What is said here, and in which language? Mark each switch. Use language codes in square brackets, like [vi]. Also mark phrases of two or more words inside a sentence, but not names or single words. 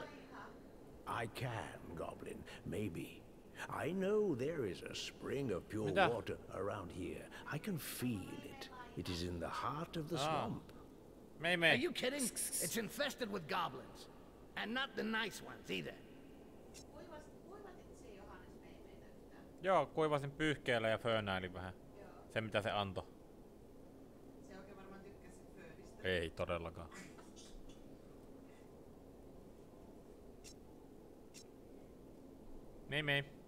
[en] I can, Goblin, maybe. I know there is a spring of pure [fi] Mitä? [en] water around here. I can feel it. It is in the heart of the swamp. Are you kidding? It's infested with goblins. And not the nice ones either. [fi] Joo, kuivasin pyyhkeellä ja föönäilin vähän. Se mitä se antoi. Ei todellakaan. Mei.